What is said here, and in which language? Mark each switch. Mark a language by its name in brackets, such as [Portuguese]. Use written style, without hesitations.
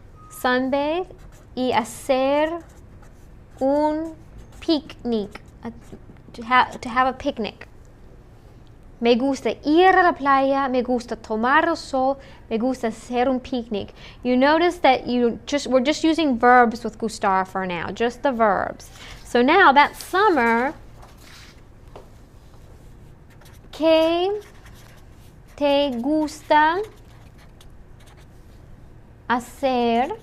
[English] sunbathe [Spanish] y hacer un picnic. [English] To have a picnic. [Spanish] Me gusta ir a la playa, me gusta tomar el sol, me gusta hacer un picnic. [English] You notice that we're just using verbs with gustar for now, just the verbs. So now that summer, [Spanish] ¿qué te gusta hacer?